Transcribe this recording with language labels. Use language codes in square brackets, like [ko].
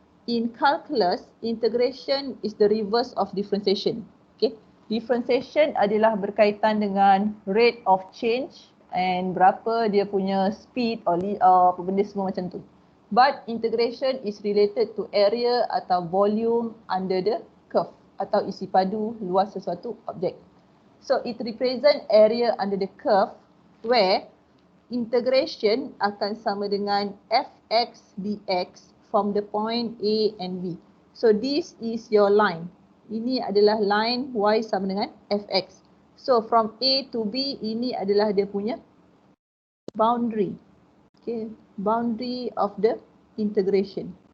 [en] In calculus, integration is the reverse of differentiation. Okay. [ms] Differentiation adalah berkaitan dengan [en] rate of change and [ms] berapa dia punya speed or apa benda semua macam tu. [en] But integration is related to area atau volume under the curve [ms] atau isi padu luas sesuatu objek. [en] So it represent area under the curve where integration [ms] akan sama dengan [en] fx dx from the point A and B. So this is your line. [ms] Ini adalah line y sama dengan fx. [en] So from A to B, [ms] ini adalah dia punya boundary. [en] Okay, boundary of the integration.